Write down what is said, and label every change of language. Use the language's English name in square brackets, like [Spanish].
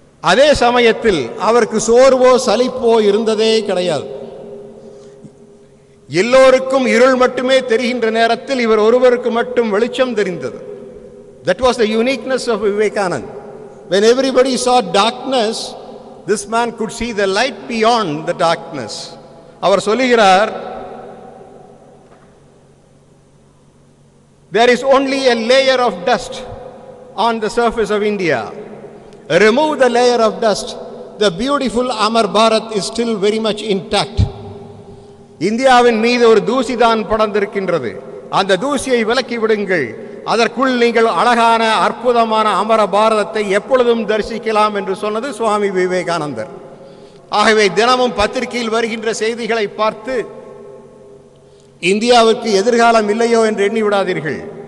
[Tamil] அதே சமயத்தில் அவருக்கு சோர்வோ சலிப்போ இருந்ததே கிடையாது. எல்லோருக்கும் இருள் மட்டுமே தெரிகின்ற நேரத்தில் இவர் ஒருவருக்கு மட்டும் வெளிச்சம் தெரிந்தது. [English] That was the uniqueness of Vivekananda. When everybody saw darkness, this man could see the light beyond the darkness. [Tamil] அவர் சொல்லுகிறார், [English] there is only a layer of dust on the surface of India. Remove the layer of dust, the beautiful Amar Bharat is still very much intact. [Tamil] இந்தியாவின் மீது ஒரு தூசிதான் படர்ந்திருக்கின்றது, அந்த தூசியை விலக்கி விடுங்கள், அதற்குள் நீங்கள் அழகான அற்புதமான அமர பாரதத்தை எப்பொழுதும் தரிசிக்கலாம் என்று சொன்னது சுவாமி விவேகானந்தர். ஆகவே தினமும் பத்திரிகையில் வருகின்ற செய்திகளை பார்த்து இந்தியாவுக்கு எதிர்காலம் இல்லையோ என்று எண்ணி விடாதீர்கள்.